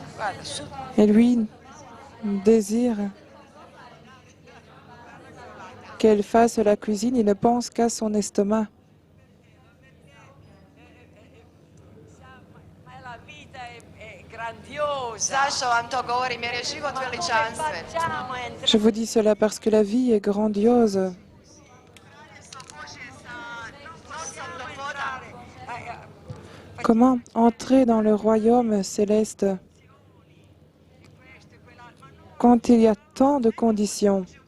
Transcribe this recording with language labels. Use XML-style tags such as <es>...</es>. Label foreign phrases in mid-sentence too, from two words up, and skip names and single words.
<it>Guarda, su,</it> <fr>Et lui désire qu'elle fasse la cuisine, il ne pense qu'à son estomac.</fr> <it>ma la vita è grandiosa.</it> <hr>Zašto vam to govorim? Jer je život</hr> <it>Ma come</it> <hr>veličanstven.</hr> <it>facciamo a entrare?</it> <fr>Je vous dis cela parce que la vie est grandiose. Comment entrer dans le royaume céleste quand il y a tant de conditions?</fr>